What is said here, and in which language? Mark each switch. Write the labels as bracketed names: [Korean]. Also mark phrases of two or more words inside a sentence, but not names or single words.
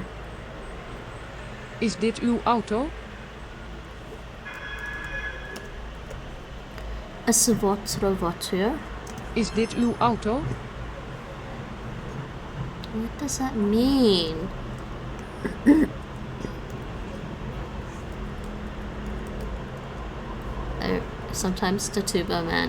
[Dutch] Is dit uw auto? [French] Est-ce votre voiture? [Dutch] Is dit uw auto? [English] What does that mean? Sometimes the tuba man.